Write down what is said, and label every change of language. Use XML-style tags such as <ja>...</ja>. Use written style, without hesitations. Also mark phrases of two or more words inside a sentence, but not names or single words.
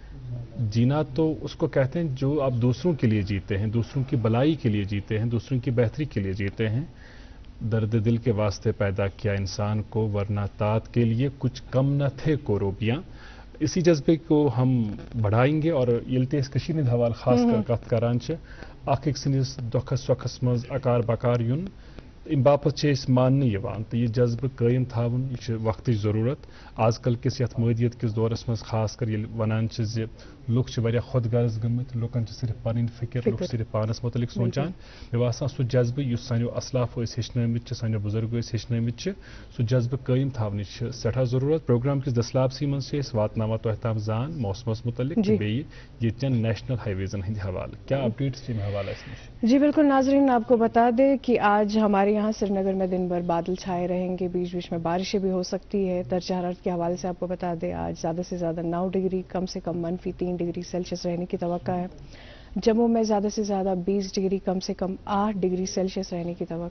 <ur>جینا تو اس کو کہتے ہیں جو آپ دوسروں کے لیے جیتے ہیں، دوسروں کی بلائی کے لیے جیتے ہیں، دوسروں کی بہتری کے لیے جیتے ہیں. درد دل کے واسطے پیدا کیا انسان کو، ورنہ تات کے لیے کچھ کم نہ تھے کوروبیاں. اسی جذبے کو ہم بڑھائیں گے اور</ur> <ks>یلتے اس کشیر ہند حوالہ خاص کر کت کران اخ أکۍ سٕنٛدِس دۄکھس سۄکھس منٛز اکار بکار یُن امہِ باپتھ چھِ أسۍ ماننہٕ یِوان تہٕ یہِ جذبہٕ قٲیِم تھاوُن یہِ چھِ وقتٕچ ضروٗرت. آز کل کِس یتھ مٲدیت کِس دورس منٛز خاص کر ییٚلہِ ونان چھِ زِ لُکھ چھِ واریاہ خۄد غرض گٔمٕتۍ، لُکن چھِ صرف پنٕنۍ فکر، لُکھ صرف پانس متعلق سونچان. مےٚ باسان سُہ جذبہٕ یُس سانیو اسلاف ٲسۍ ہیٚچھنٲومٕتۍ چھِ، سانیو بُزرگو ٲسۍ ہیٚچھنٲومٕتۍ چھِ، سُہ جذبہٕ قٲیِم تھاونٕچ چھِ سٮ۪ٹھاہ ضروٗرت. پروگرام کِس دسلابسٕے منٛز چھِ أسۍ واتناوان تۄہہِ تام زان موسمس متعلق تہٕ بیٚیہِ ییٚتٮ۪ن</ks> <en>national highways</en> <ks>ہٕنٛدِ حوالہٕ. کیٛاہ اپڈیٹس چھِ امہِ حوالہٕ اَسہِ نِش؟</ks> <ur>جی بالکل ناظرین، آپ کو بتا دیں کہ آج ہمارے یہاں سری نگر میں دن بھر بادل چھائے رہیں گے، بیچ بیچ میں بارشیں بھی ہو سکتی ہے. درجہ حرارت کے حوالے سے آپ کو بتا دیں آج زیادہ سے زیادہ 9 ڈگری، کم سے کم -3 ڈگری سیلسیس رہنے کی توقع ہے. جموں میں زیادہ سے زیادہ 20 ڈگری، کم سے کم 8 ڈگری سیلسیس رہنے کی توقع.</ur>